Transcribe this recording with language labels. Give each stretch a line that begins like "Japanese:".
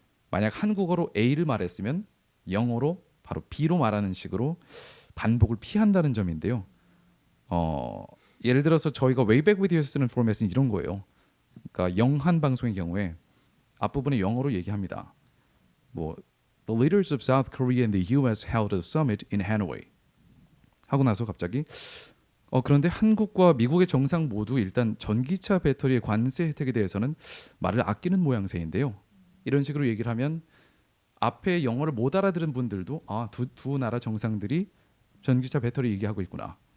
Korean: 만약 한국어로 A를 말했으면 영어로 바로 B로 말하는 식으로 반복을 피한다는 점인데요. 예를 들어서 저희가 way back with you에서 쓰는 포맷은 이런 거예요. 그러니까 영한 방송의 경우에 앞부분에 영어로 얘기합니다.
English: 뭐 The leaders of South Korea and the U.S. held a summit in Hanoi.
Korean: 하고 나서 갑자기 그런데 한국과 미국의 정상 모두 일단 전기차 배터리의 관세 혜택에 대해서는 말을 아끼는 모양새인데요. 이런 식으로 얘기를 하면 앞에 영어를 못 알아들은 분들도 두 나라 정상들이 전기차 배터리 얘기하고 있구나.